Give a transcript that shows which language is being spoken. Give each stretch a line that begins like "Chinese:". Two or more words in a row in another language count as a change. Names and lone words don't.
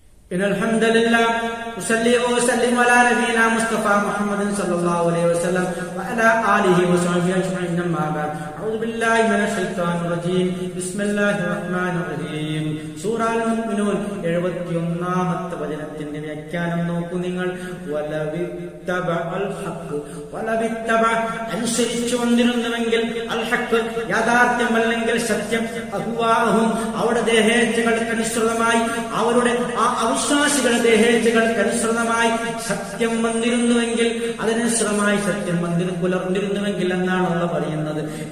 Arabic: إن الحمد لله أصلي وأسلم على نبينا مصطفى محمد صلى الله عليه وسلم وعلى آله وصحبه أجمعين أما بعد أعوذ بالله من الشيطان الرجيم بسم الله الرحمن الرحيم
Malayalam: സൂറ അൽ-മുഅ്മിനൂൻ 71ാമത്തെ വചനത്തിന്റെ വ്യാഖ്യാനം നോക്കൂ നിങ്ങൾ. അനുസരിച്ചു വന്നിരുന്നുവെങ്കിൽ
Arabic: الحق
Malayalam: യാഥാർത്ഥ്യമല്ലെങ്കിൽ സത്യം, അഹ്വാഹും അവരുടെ ദേഹേച്ഛകൾക്കനുസൃതമായി അവരുടെ ആ അവിശ്വാസികളുടെ ദേഹേച്ഛകൾക്കനുസൃതമായി സത്യം വന്നിരുന്നുവെങ്കിൽ അതിനനുസൃതമായി സത്യം പുലർന്നിരുന്നുവെങ്കിൽ എന്നാണ് അല്ലാഹു പറയുന്നത്.